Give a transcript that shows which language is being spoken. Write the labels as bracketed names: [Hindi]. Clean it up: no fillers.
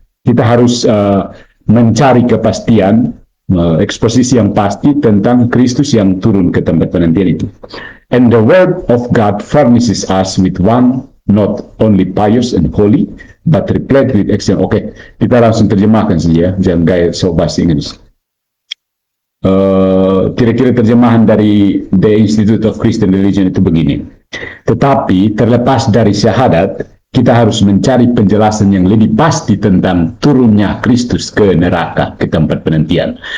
[Indonesian] Kita harus mencari kepastian, eksposisi yang pasti tentang Kristus yang turun ke tempat penantian itu. [English] And the word of God furnishes us with one not only pious and holy, but replete with excellent. [Indonesian] Oke, kita langsung terjemahkan saja, jangan gaya so bahasa Inggris. Kira-kira terjemahan dari The Institute of Christian Religion itu begini. Tetapi terlepas dari syahadat, kita harus mencari penjelasan yang lebih pasti tentang turunnya Kristus ke neraka, ke tempat penantian.